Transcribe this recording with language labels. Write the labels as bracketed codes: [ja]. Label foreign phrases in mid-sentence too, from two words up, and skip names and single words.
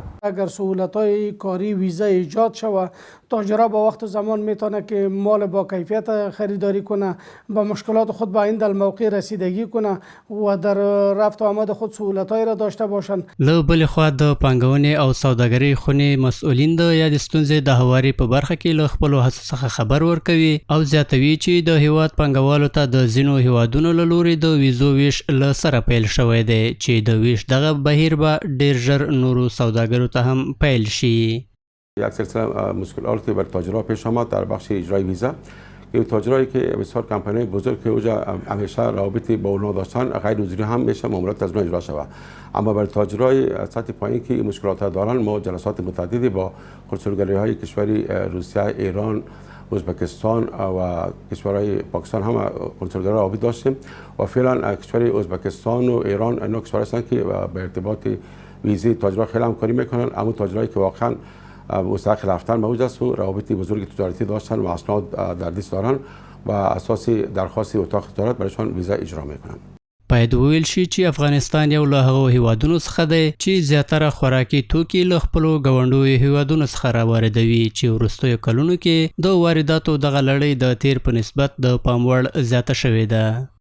[fa] اگر سهولت‌های کاری ویزا ایجاد شود، تاجرها با وقت زمان میتونه که مال با کیفیت خریداری کنه، با مشکلات خود به این موقع رسیدگی کنه و در رفت و آمد خود سهولت‌هایی را داشته باشند. [ps] له بلې خوا د پانګونې او سوداګرۍ خونې مسؤلین د یادې ستونزې د هواري په برخه کې له خپلو هڅو څخه خبر ورکوي او زیاتوي چې د هیواد پانګوالو ته د ځینو هیوادونو له لوري د ویزو ویش له سره پیل شوی دی چې د ویش دغه بهیر به ډیر ژر نورو سوداګرو ته هم پیل شي. [fa] یک سلسله مشکلاتی بر تاجرها پیش آمد در بخش اجرای ویزا که تاجرایی که بسیار کمپانی بزرگ که اوجا همیشه رابطی با اونها داشتن غیر حضوری هم میشه معاملات از اونها اجرا شود، اما برای تاجرای سطح پایین که مشکلات دارن ما جلسات متعددی با کنسولگری های کشوری روسیه، ایران، ازبکستان و کشورهای پاکستان هم کنسولگری رابط داشتیم و فعلا کشور ازبکستان و ایران اینا کشورها هستند که به ارتباط ویزی تاجرها خیلی همکاری میکنن، اما تاجرایی که واقعا مستحق رفتن موجود است و روابط بزرگ تجارتی داشتن و اسناد در دست دارن و اساسی درخواست اتاق تجارت برایشان ویزا اجرا میکنن. [ps] باید وویل شي چې افغانستان یو له هغو هیوادونو څخه دی چې زیاتره خوراکي توکي له خپلو ګاونډیو هیوادونو څخه راواردوي چې وروستیو کلونو کې د وارداتو دغه لړۍ د تیر په نسبت د پام وړ زیاته شوې ده.